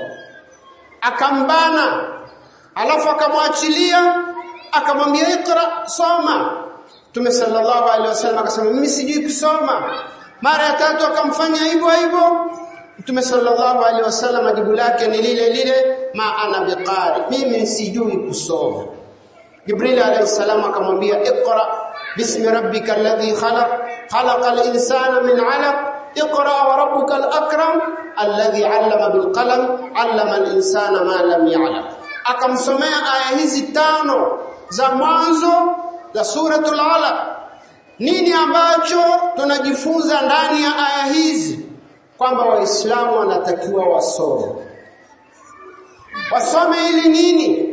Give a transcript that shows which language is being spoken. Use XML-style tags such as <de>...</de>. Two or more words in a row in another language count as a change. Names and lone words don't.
<sw>Akambana, alafu akamwachilia, akamwambia iqra, soma. Mtume</sw> <ar>صلى الله عليه وسلم</ar> <sw>akasema mimi sijui kusoma. Mara ya tatu akamfanya hivyo hivyo. Mtume</sw> <ar>صلى الله عليه وسلم</ar> <sw>jibu lake ni lile lile,</sw> <ar>ما أنا بقارئ,</ar> <sw>mimi sijui kusoma. Jibril</sw> <ar>عليه السلام</ar> <sw>akamwambia</sw> <ar>اقرأ باسم ربك الذي خلق الإنسان من علق اقرأ وربك الأكرم الذي علم بالقلم علم الإنسان ما لم يعلم.</ar> <sw>Akamsomea aya hizi 5 za mwanzo za suratul Alaq, Nini ambacho tunajifunza ndani ya aya hizi? Kwamba waislamu wanatakiwa wasome ili nini?</sw>